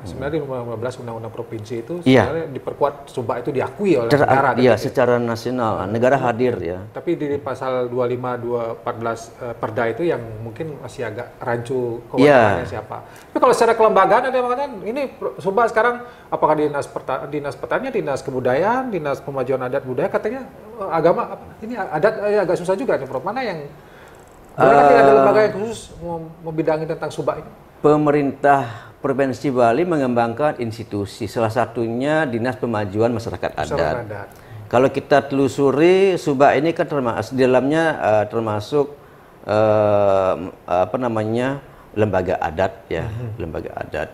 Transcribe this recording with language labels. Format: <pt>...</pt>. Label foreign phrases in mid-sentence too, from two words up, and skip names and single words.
<id>Sebenarnya di nomor 15 Undang-Undang Provinsi itu sebenarnya diperkuat Subak itu diakui oleh negara. Iya, secara nasional negara hadir ya. Tapi di pasal 25 214 Perda itu yang mungkin masih agak rancu kewenangannya siapa. Tapi kalau secara kelembagaan ada yang mengatakan ini Subak sekarang apakah dinas pertanian, dinas kebudayaan, dinas pemajuan adat budaya, katanya agama ini adat agak susah juga nih, Prof. Mana yang ada lembaga yang khusus membidangi tentang Subak ini? Pemerintah Provinsi Bali mengembangkan institusi, salah satunya Dinas Pemajuan Masyarakat Adat. Kalau kita telusuri, Subak ini kan termasuk di dalamnya termasuk lembaga adat ya, lembaga adat.</id>